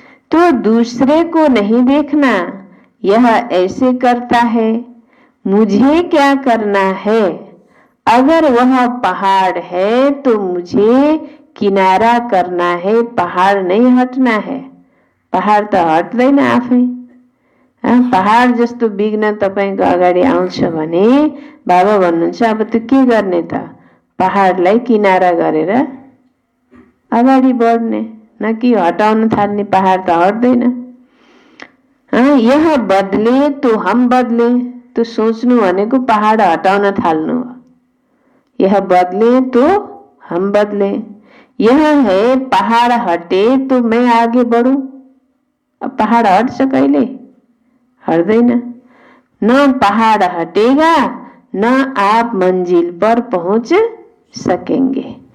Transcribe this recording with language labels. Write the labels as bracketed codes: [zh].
[hi] तो दूसरे को नहीं देखना, यह ऐसे करता है, मुझे क्या करना है। अगर वह पहाड़ है तो मुझे किनारा करना है, पहाड़ नहीं हटना है। [ne] पहाड़ त हट्दैन आफै। पहाड जस्तो विघ्न तपाईको अगाडि आउँछ भने बाबा भन्नुहुन्छ, अब त्यो के गर्ने त, पहाडलाई किनारा गरेर अगाडि बढ्ने, न कि हटाउन थाल्ने। पहाड त हट्दैन। [hi] यह बदले तो हम बदले, [ne] तो सोच्नु भनेको पहाड हटाउन थाल्नु हो। [hi] यह बदले तो हम बदले। यह है पहाड़ हटे तो मैं आगे बढ़ूं। [ne] अब पहाड़ हट्छ कहिले, हट्दैन। [hi] न पहाड़ हटेगा न आप मंजिल पर पहुंच सकेंगे।